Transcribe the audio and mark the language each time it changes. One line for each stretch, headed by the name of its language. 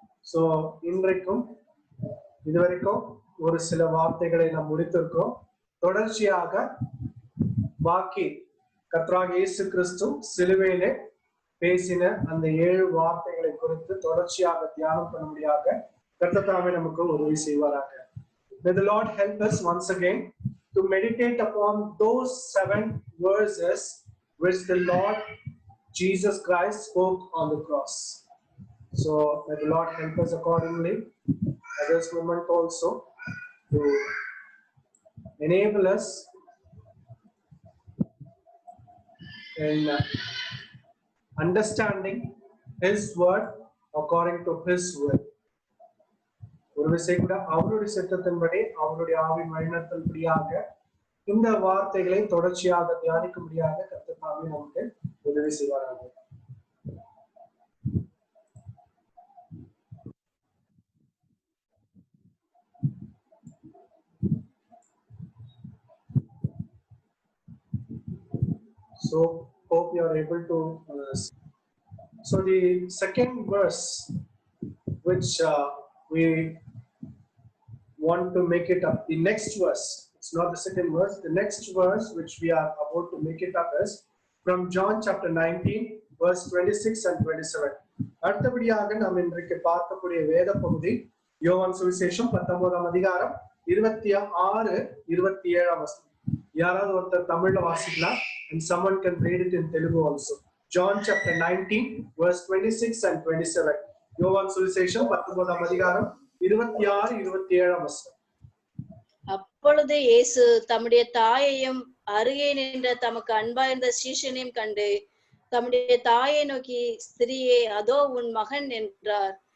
Tamil: So இன்றைக்கும் இதுவரைக்கும் ஒரு சில வார்த்தைகளை நாம் முடித்திருக்கோம். தொடர்ச்சியாக பாக்கி கர்த்தராகிய இயேசு கிறிஸ்து சிலுவையிலே பேசின அந்த 7 வார்த்தைகளை குறித்து தொடர்ச்சியாக தியானம் பண்ணும்படியாக கர்த்தர் தாமே நமக்கு உதவி செய்வாராக.
English: May the Lord help us once again to meditate upon those 7 verses which the Lord Jesus Christ spoke on the cross. So may the Lord help us accordingly at this moment also to enable us in understanding His word according to His will.
Tamil: ஒரு விசை கூட அவருடைய சித்தத்தின்படி அவருடைய ஆவின் வழிநடத்தல்படியாக இந்த வார்த்தைகளை தொடர்ச்சியாக தியானிக்கும்படியாக கர்த்தர் தாமே நமக்கு உதவி செய்வாராக.
English: So hope you are able to so the second verse which we want to make it up, the next verse, it's not the second verse, the next verse which we are about to make it up is from John chapter 19 verse 26 and 27.
Tamil: அடுத்தபடியாக நாம் இன்றைக்கு பார்க்கக்கூடிய வேத பகுதி யோவான் சுவிசேஷம் 19ஆம் அதிகாரம் 26 27ஆம் வசனம். யாராவது ஒருத்தர் தமிழ்ல வாசிக்கலாம்,
English: and someone can read it in Telugu also. John chapter 19 verse 26 and 27.
Tamil: யோவான் சுவிசேஷம் 19ஆம் அதிகாரம் 26 27ஆம் வசனம். அப்பொழுது இயேசு தம்முடைய தாயையும் அருகே நின்ற தமக்கு அன்பாயிருந்த சீஷனையும் கண்டு தம்முடைய தாயை நோக்கி, ஸ்திரியே, அதோ உன் மகன் என்றார்.